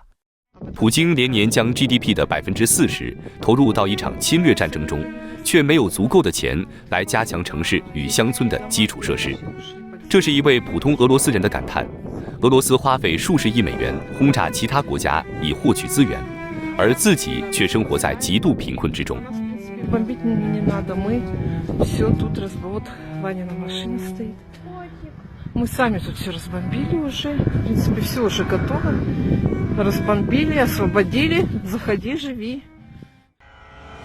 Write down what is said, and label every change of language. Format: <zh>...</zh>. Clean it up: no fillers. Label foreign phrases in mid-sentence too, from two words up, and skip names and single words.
<zh>普京连年将 GDP 的40%投入到一场侵略战争中，却没有足够的钱来加强城市与乡村的基础设施。这是一位普通俄罗斯人的感叹。俄罗斯花费数十亿美元轰炸其他国家以获取资源，而自己却生活在极度贫困之中。</zh> <ru>Бомбить не надо, мы все тут вот Ваня на машине стоит. Мы сами тут все разбомбили уже, в принципе, все уже готово. Разбомбили, освободили, заходи, живи.</ru>